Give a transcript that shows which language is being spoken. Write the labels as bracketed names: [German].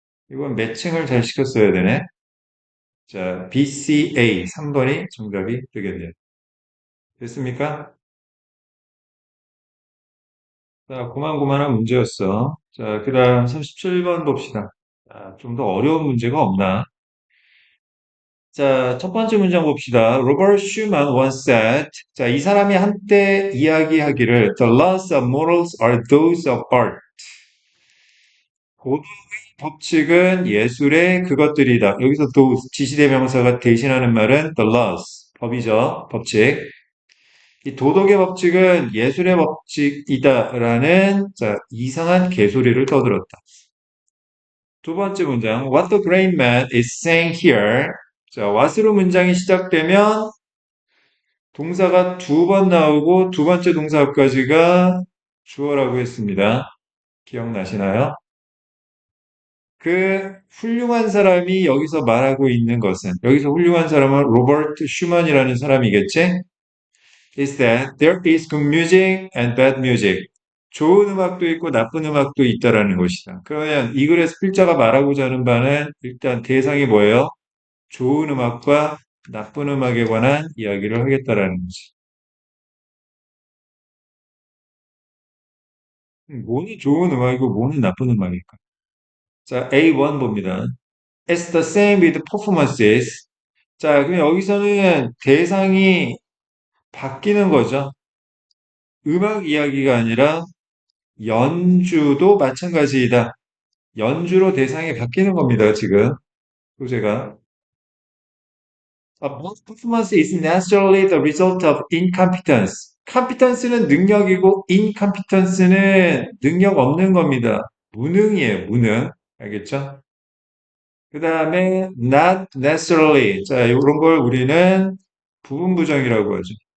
[Korean] 이건 매칭을 잘 시켰어야 되네. 자, B, C, A 3번이 정답이 되겠네요. 됐습니까? 자, 고만고만한 문제였어. 자, 그 다음 37번 봅시다. 자, 좀 더 어려운 문제가 없나? 자, 첫 번째 문장 봅시다. [English] 로버트 슈만 once said, 자, [Korean] 이 사람이 한때 이야기하기를 [English] The laws of morals are those of art. [Korean] 고도의 법칙은 예술의 그것들이다. 여기서 those, 지시대명사가 대신하는 말은 the laws, 법이죠. 법칙. 이 도덕의 법칙은 예술의 법칙이다라는 자, 이상한 개소리를 떠들었다. 두 번째 문장, [English] What the great man is saying here. [Korean] 자, what으로 문장이 시작되면 동사가 두 번 나오고 두 번째 동사 앞까지가 주어라고 했습니다. 기억나시나요? 그 훌륭한 사람이 여기서 말하고 있는 것은 여기서 훌륭한 사람은 로버트 슈만이라는 사람이겠지? [English] Is that there is good music and bad music. [Korean] 좋은 음악도 있고 나쁜 음악도 있다라는 것이다. 그러면 이 글에서 필자가 말하고자 하는 바는 일단 대상이 뭐예요? 좋은 음악과 나쁜 음악에 관한 이야기를 하겠다라는 거지. 뭐는 좋은 음악이고 뭐는 나쁜 음악일까? 자, A1 봅니다. [English] It's the same with performances. [Korean] 자, 그럼 여기서는 대상이 바뀌는 거죠. 음악 이야기가 아니라 연주도 마찬가지이다. 연주로 대상이 바뀌는 겁니다, 지금. 소재가. [English] Most performance is naturally the result of incompetence. [Korean] competence는 능력이고 incompetence는 능력 없는 겁니다. 무능이에요, 무능. 알겠죠? 그 다음에 not necessarily. 자, 이런 걸 우리는 부분 부정이라고 하죠.